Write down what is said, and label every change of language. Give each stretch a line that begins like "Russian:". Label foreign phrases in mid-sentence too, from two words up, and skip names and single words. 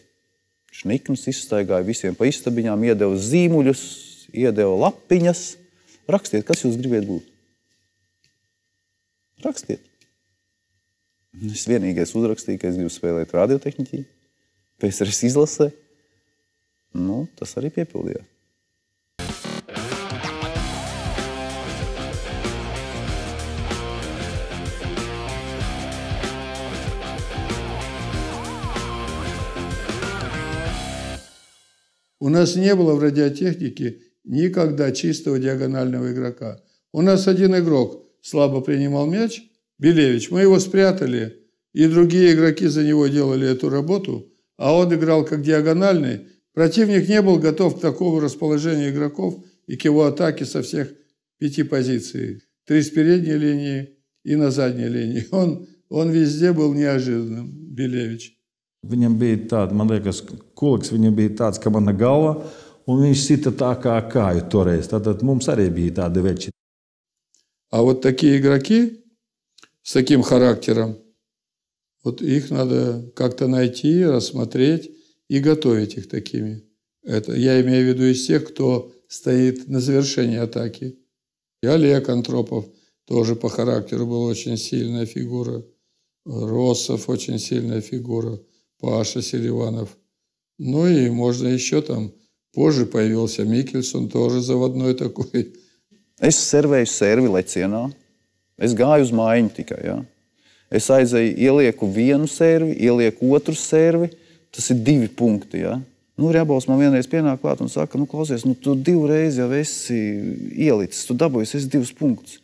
Latvian: Šniknis izstaigāja visiem pa istabiņām, iedeva zīmuļus, iedeva lapiņas. Rakstiet, kas jūs gribiet būt. Rakstiet. Es vienīgais uzrakstīju, ka es gribu spēlēt radiotehniķī, PSRS izlasē. Tas arī piepildījās.
Russian: У нас не было в радиотехнике никогда чистого диагонального игрока. У нас один игрок слабо принимал мяч, Белевич. Мы его спрятали, и другие игроки за него делали эту работу, а он играл как диагональный. Противник не был готов к такому расположению игроков и к его атаке со всех 5 позиций. 3 с передней линии и на задней линии. Он везде был неожиданным, Белевич.
Latvian: Viņam bija tāda, man liekas, kuliks, viņam bija tāds, ka mana galva, un viņš sita tā kā kāju toreiz. Tātad mums arī bija tādi veči.
Russian: А вот такие игроки с таким характером, вот их надо как-то найти, рассмотреть и готовить их такими. Это я имею в виду из тех, кто стоит на завершении атаки. И Олег Антропов тоже по характеру был очень сильная фигура. Россов очень сильная фигура, Паша Селиванов. Ну и можно еще там, позже появился Микельсон, тоже заводной такой.
Latvian: Es servēju servi lecienā, es gāju uz maiņu tikai, ja? Es aizēju, ielieku vienu servi, ielieku otru servi, tas ir 2 punkti, ja? Nu, Rjabovs man vienreiz pienāk klāt un saka, nu, klausies, nu, tu 2 reizi jau esi ielicis, tu dabūjies, esi 2 punktus.